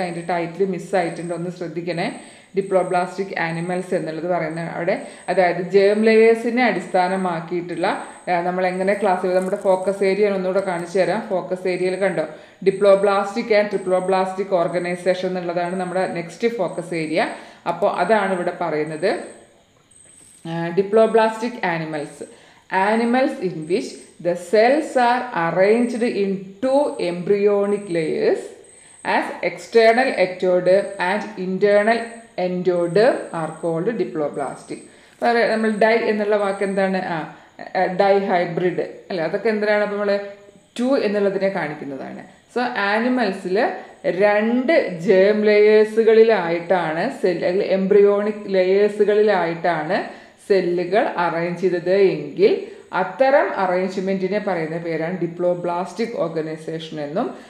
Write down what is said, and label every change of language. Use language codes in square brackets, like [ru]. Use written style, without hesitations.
[ml] അതിൻ്റെ ടൈറ്റിൽ മിസ്സായിട്ടുണ്ട്, ഒന്ന് ശ്രദ്ധിക്കണേ. ഡിപ്ലോബ്ലാസ്റ്റിക് ആനിമൽസ് എന്നുള്ളത് പറയുന്നത് അവിടെ. അതായത് ജേം ലെയേഴ്സിനെ അടിസ്ഥാനമാക്കിയിട്ടുള്ള നമ്മളെങ്ങനെ നമ്മുടെ ഫോക്കസ് ഏരിയ ഒന്നുകൂടെ കാണിച്ചു തരാം. ഫോക്കസ് ഏരിയയിൽ കണ്ടോ, ഡിപ്ലോബ്ലാസ്റ്റിക് ആൻഡ് ട്രിപ്ലോബ്ലാസ്റ്റിക് ഓർഗനൈസേഷൻ എന്നുള്ളതാണ് നമ്മുടെ നെക്സ്റ്റ് ഫോക്കസ് ഏരിയ. അപ്പോൾ അതാണ് ഇവിടെ പറയുന്നത്. [en] Diploblastic animals in which the cells are arranged in 2 embryonic layers as external ectoderm and internal endoderm are called diploblastic. [ml] നമ്മൾ ഡൈ എന്നുള്ള വാക്ക് എന്താണ്? ഡൈ ഹൈബ്രിഡ് അല്ലേ? അതൊക്കെ എന്തിനാണ്? അപ്പോൾ നമ്മൾ 2 എന്നുള്ളതിനെ കാണിക്കുന്നതാണ്. സോ ആനിമൽസിൽ 2 ജേം ലെയേഴ്സുകളിലായിട്ടാണ് എംബ്രിയോണിക് ലെയേഴ്സുകളിലായിട്ടാണ് സെല്ലുകൾ അറേഞ്ച് ചെയ്തത് എങ്കിൽ അത്തരം അറേഞ്ച്മെൻറ്റിനെ പറയുന്ന പേരാണ് ഡിപ്ലോബ്ലാസ്റ്റിക് ഓർഗനൈസേഷൻ എന്നും.